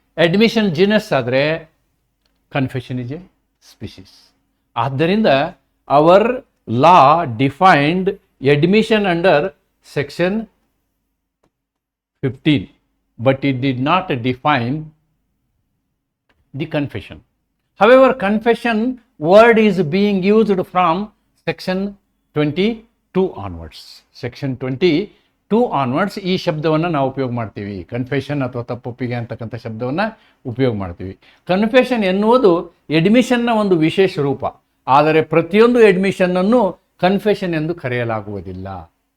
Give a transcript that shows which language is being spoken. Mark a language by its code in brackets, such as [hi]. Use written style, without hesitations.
[en] Admission genus ಆದರೆ, confession is a species. ಆದ್ದರಿಂದ our law defined admission under section 15, but it did not define the confession. However, confession word is being used from section 22 onwards. Section 22 onwards [kn] ಈ ಶಬ್ದವನ್ನು ನಾವು ಉಪಯೋಗ ಮಾಡ್ತೀವಿ. Confession ಅಥವಾ ತಪ್ಪೊಪ್ಪಿಗೆ ಅಂತಕ್ಕಂಥ ಶಬ್ದವನ್ನು ಉಪಯೋಗ ಮಾಡ್ತೀವಿ. ಕನ್ಫೆಷನ್ ಎನ್ನುವುದು ಅಡ್ಮಿಷನ್ನ ಒಂದು ವಿಶೇಷ ರೂಪ. ಆದರೆ ಪ್ರತಿಯೊಂದು ಅಡ್ಮಿಷನ್ನನ್ನು ಕನ್ಫೆಷನ್ ಎಂದು ಕರೆಯಲಾಗುವುದಿಲ್ಲ.